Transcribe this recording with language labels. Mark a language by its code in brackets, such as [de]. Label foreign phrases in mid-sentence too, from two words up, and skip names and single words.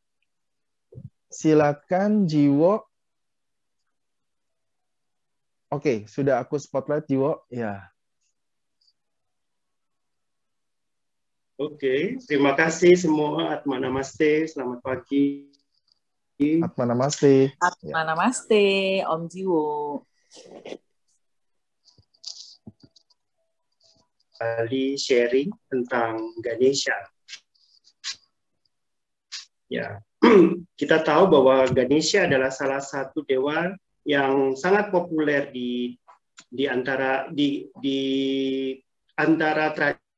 [id] Silakan Jiwo. Oke, sudah aku spotlight Jiwo. Ya, Oke, terima kasih semua. [sa] Atma Namaste, [id] selamat pagi. [sa] Atma Namaste. Ya. [id] Namaste, Om Jiwo. Kali sharing tentang Ganesha. Ya, kita tahu bahwa Ganesha adalah salah satu dewa yang sangat populer di antara tradisi,